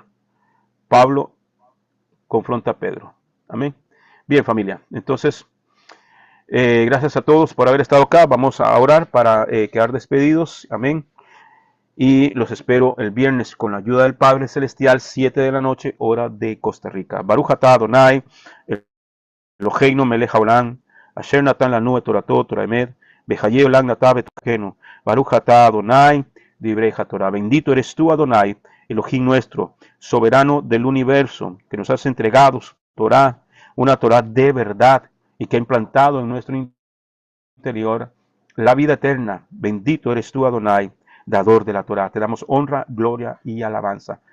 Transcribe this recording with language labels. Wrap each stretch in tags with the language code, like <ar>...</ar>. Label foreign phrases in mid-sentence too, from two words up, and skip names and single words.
<es>Pablo confronta a Pedro. Amén. Bien, familia. Entonces, gracias a todos por haber estado acá. Vamos a orar para quedar despedidos. Amén. Y los espero el viernes con la ayuda del Padre Celestial, 7 de la noche, hora de Costa Rica.</es> <he>ברוך אתה אדוני, אלוהינו מלך העולם, אשר נתן לנו את תורתו תורה אמת, וחיי עולם נטע בתוכנו, ברוך אתה אדוני, דברי תורה.</he> <es>Bendito eres tú, Adonai, Elohim nuestro, soberano del universo, que nos has entregado Torah, una Torah de verdad, y que ha implantado en nuestro interior la vida eterna. Bendito eres tú, Adonai, dador de la Torah. Te damos honra, gloria y alabanza.</es>